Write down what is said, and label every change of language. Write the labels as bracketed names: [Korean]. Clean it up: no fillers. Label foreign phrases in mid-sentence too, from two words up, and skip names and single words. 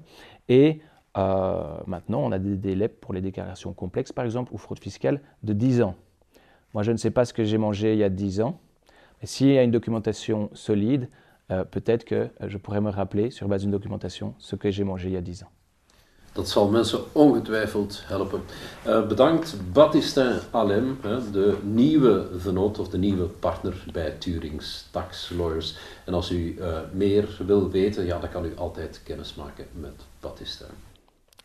[French] Et maintenant, on a des délais pour les déclarations complexes, par exemple, ou fraude fiscale, de 10 ans. Moi, je ne sais pas ce que j'ai mangé il y a 10 ans. Mais s'il y a une documentation solide, peut-être que je pourrais me rappeler, sur base d'une documentation, ce que j'ai mangé il y a 10 ans. [Dutch] Dat zal mensen ongetwijfeld helpen. Bedankt Baptistin Alem, de nieuwe vennoot of de nieuwe partner bij Turings Tax Lawyers. En als u meer wil weten, ja, dan kan u altijd kennis maken met Baptistin.